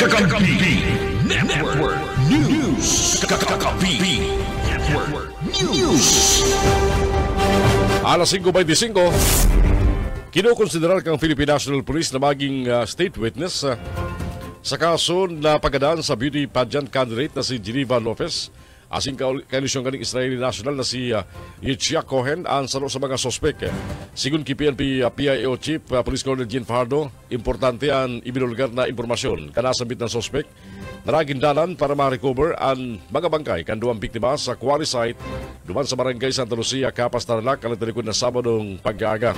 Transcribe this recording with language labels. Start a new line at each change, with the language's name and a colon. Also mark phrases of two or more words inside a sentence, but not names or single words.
Bikol: Network News. Kakampi Network News. Alas 5:25, kinukonsiderar kang Philippine National Police na maging
English: state witness
Bikol: sa kaso na pagadaan sa
English: beauty pageant candidate
Bikol: na si Geneva Lopez. Asing kailusyon kaning Israeli national na si Yitzhak Cohen ang salo sa mga sospek. Sigun ki PNP PIO Chief Police Colonel Jean Fajardo, importante ang ibinulgar na impormasyon kanasambit ng sospek naragindalan para ma-recover ang mga bangkay kan duwang biktima sa quarry site duman sa barangay Santa Lucia, Capas, Tarlac ang talikod na Sabadong pag-aaga.